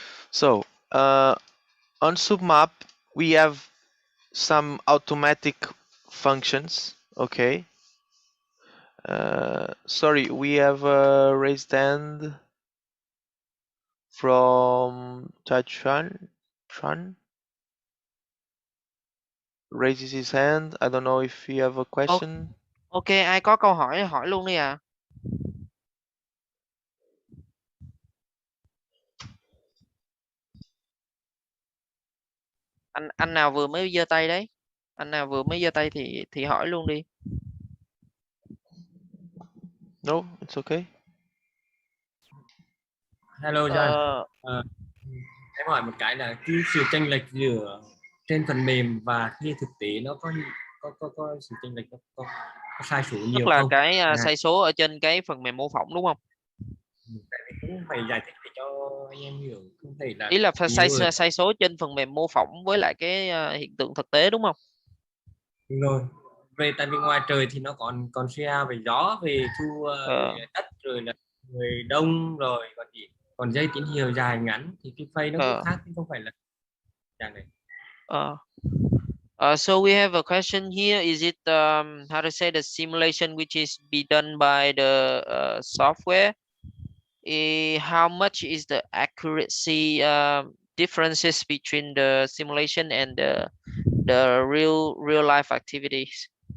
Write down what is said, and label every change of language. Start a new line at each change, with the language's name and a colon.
English: So on submap we have some automatic functions. Okay. Sorry, we have a raised hand from Tachan. Raises his hand. I don't know if you have a question.
Vietnamese: Ok, ai có câu hỏi hỏi luôn đi à. Anh nào vừa mới giơ tay đấy? Anh nào vừa mới giơ tay thì hỏi luôn đi.
English: No, it's okay. Hello John.
Vietnamese: Em hỏi một cái là cái sự chênh lệch giữa trên phần mềm và cái thực tế nó có sự chênh lệch có sai số nhiều Tức là không? cái sai số ở trên cái phần mềm mô phỏng đúng không? Tại vì cũng phải giải thích để cho anh em hiểu, không thể là Ý là sai số trên phần mềm mô phỏng với lại cái hiện tượng thực tế đúng không? Đúng rồi. Về tại vì ngoài trời thì nó còn share về gió, về thu đất, rồi là người đông, rồi còn dây tín hiệu dài ngắn thì cái phase nó cũng khác, chứ không phải là dạng này.
English: So we have a question here. Is it how to say the simulation which is be done by the software? How much is the accuracy differences between the simulation and the real life activities?